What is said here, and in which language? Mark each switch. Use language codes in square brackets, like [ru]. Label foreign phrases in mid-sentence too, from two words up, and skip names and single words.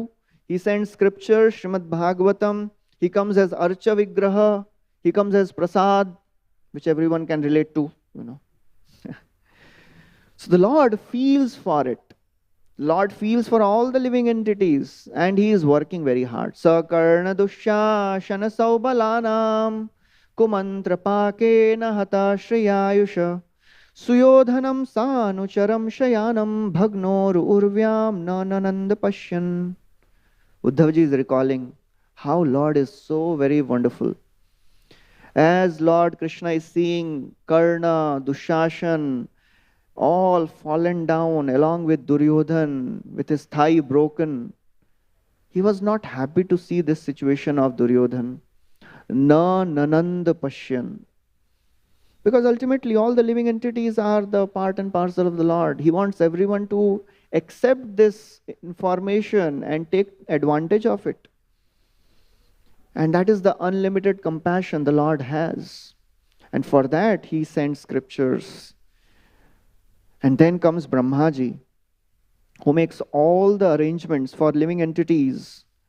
[en] He sends scripture, Srimad Bhagavatam. He comes as [sa] अर्चा विग्रह. [en] He comes as Prasad, which everyone can relate to, So the Lord feels for it. Lord feels for all the living entities and he is working very hard. [sa] सकर्ण दुःशा सन सौबलानां कुमन्त्र पाकेन हत श्रियायुष सुयोधनं सानुचरं शयानं भग्नोर् उर्व्यां ननन्द पश्यन्. [en] Uddhavji is recalling how Lord is so very wonderful. As Lord Krishna is seeing Karna, Dushashan, all fallen down along with Duryodhan, with his thigh broken, he was not happy to see this situation of Duryodhan. [sa] न ननन्द पश्यन्. [en] Because ultimately all the living entities are the part and parcel of the Lord. He wants everyone to accept this information and take advantage of it. And that is the unlimited compassion the Lord has. And for that, He sends scriptures. And then comes Brahmaji, who makes all the arrangements for living entities.